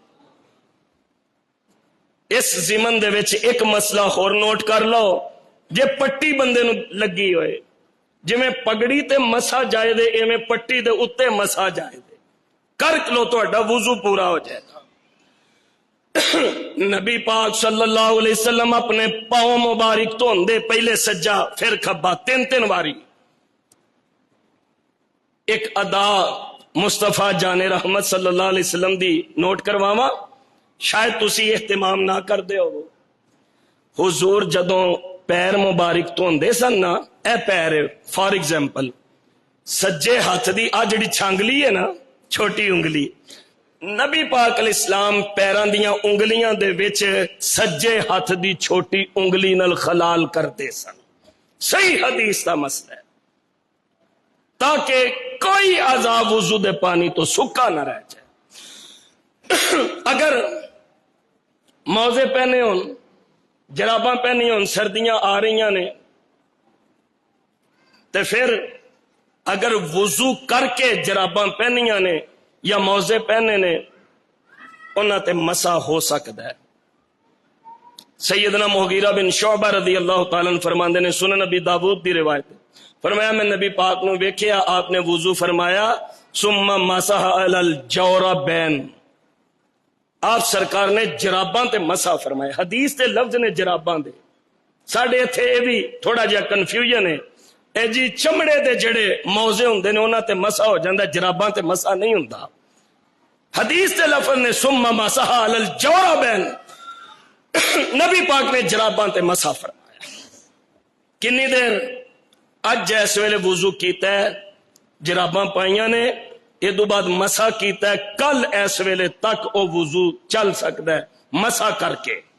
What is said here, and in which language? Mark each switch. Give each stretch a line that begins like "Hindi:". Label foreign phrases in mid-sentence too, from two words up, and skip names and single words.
Punjabi: اس ضمن دے وچ اک مسئلہ ہور نوٹ کر لو، جے پٹی بندے نوں لگی ہوئے، جویں پگڑی تے مسح جائے دے، ایویں پٹی دے اتے مسح جائے دے، کر لو تہاڈا وضو پورا ہو جائے گا. نبی پاک
Arabic: صلى الله عليه وسلم
Punjabi: اپنے پاؤں مبارک دھوندے، پہلے سجا فیر کھبا، تین تین واری. اک ادا مصطفیٰ جان رحمت
Arabic: صلى الله عليه وسلم
Punjabi: دی نوٹ کرواوا، شاید تسی اہتمام نہ کردے ہو. حضور جدوں پیر مبارک دھوندے سن نا، اے پیر
English: for example
Punjabi: سجے ہاتھ دی آ جیہڑی چھانگلی ہے نا، چھوٹی انگلی، نبی پاک علیہ السلام پیراں دیاں انگلیاں دے وچ سجے ہاتھ دی چھوٹی انگلی نال خلال کرتے سن. صحیح حدیث دا مسئلہ ہے، تاکہ کوئی اعضا وضو دے پانی توں سکا نہ رہ جائے. اگر موزے پہنے ہون، جراباں پہنی ہون، سردیاں آ رہی نے، تو فیر اگر وضو کر کے جراباں پہنیاں نے یا موزے پہنے نے، انہاں تے مسح ہو سکتا ہے. سیدنا مغیرہ بن شعبہ
Arabic: رضي الله تعالى عنه
Punjabi: فرماندے نے، سنن ابی داؤد دی روایت، فرمایا میں نبی پاک نوں ویکھیا، آپ نے وضو فرمایا,
Arabic: ثم مسح على الجوربين,
Punjabi: آپ سرکار نے جراباں تے مسح فرمایا. حدیث تے لفظ نے جراباں دے، ساڈے ایتھے یہ بھی تھوڑا جیہا کنفیوژن ہے، اے جی چمڑے دے جیہڑے موزے ہندے نے انہاں تے مسح ہو جاندا، جراباں تے مسح نہیں ہندا. حدیث تے لفظ نے
Arabic: ثم مسح على الجوربين,
Punjabi: نبی پاک نے جراباں تے مسح فرمایا. کتنی دیر? اج جیس ویلے وضو کیتا ہے، جراباں پائیاں نے، ایدوں بعد مسح کیتا ہے، کل اس ویلے تک وہ وضو چل سکتا ہے مسح کر کے.